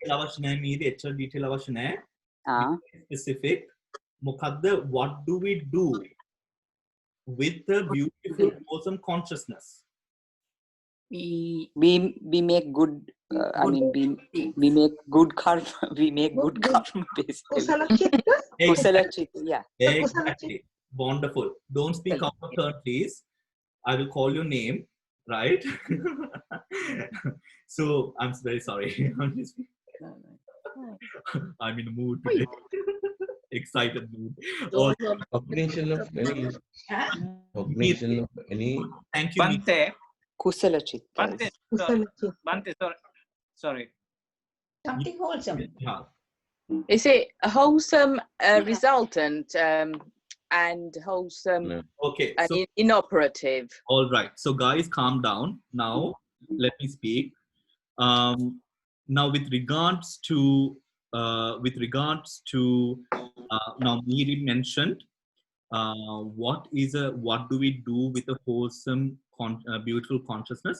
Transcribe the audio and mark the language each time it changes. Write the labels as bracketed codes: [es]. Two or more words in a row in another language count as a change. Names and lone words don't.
[en] detail specific. What do we do with the beautiful, wholesome consciousness? we make good. I mean, we make good karma. We make good karma, basically. [pi] Kusala chitta, [en] yeah. Exactly. Wonderful. Don't speak out of turn, please. I will call your name, right? So I'm very sorry. I'm in a mood today. Excited mood. Oh, Cognition of any. Cognition of any. thank you. Bhante. [pi] Kusala chitta. [en] Bhante, sorry. Something wholesome. Yeah. Is it a wholesome resultant and wholesome Okay. and So, inoperative? all right. So guys, calm down. Now, let me speak. Now, with regards to now Miri mentioned, what do we do with a wholesome, beautiful consciousness?